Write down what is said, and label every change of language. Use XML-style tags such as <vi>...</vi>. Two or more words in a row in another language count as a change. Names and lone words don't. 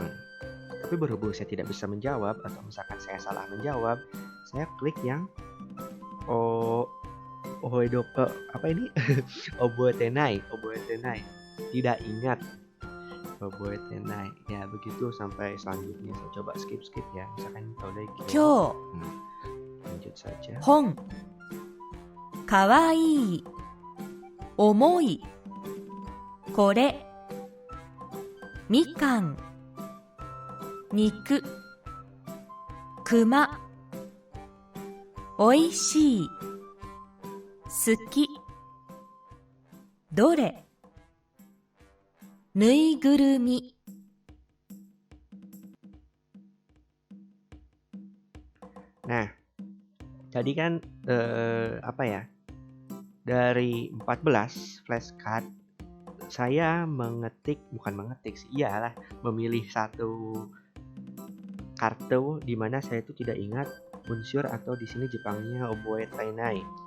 <id>Tapi berhubung saya tidak bisa menjawab, atau misalkan saya salah menjawab, saya klik yang ohoedoku. Apa ini? Oboetenai. Tidak ingat. Oboetenai. Ya, begitu sampai selanjutnya. Saya coba skip ya. Misalkan Kyo. Lanjut saja.</id> <ja>本。かわいい。重い. これ。みかん. 肉。熊. おいしい。好き. どれ。ぬいぐるみ.</ja> <id>Nah, tadi kan dari 14 flashcard saya memilih satu kartu di mana saya itu tidak ingat unsur, atau di sini Jepangnya oboetainai.</id>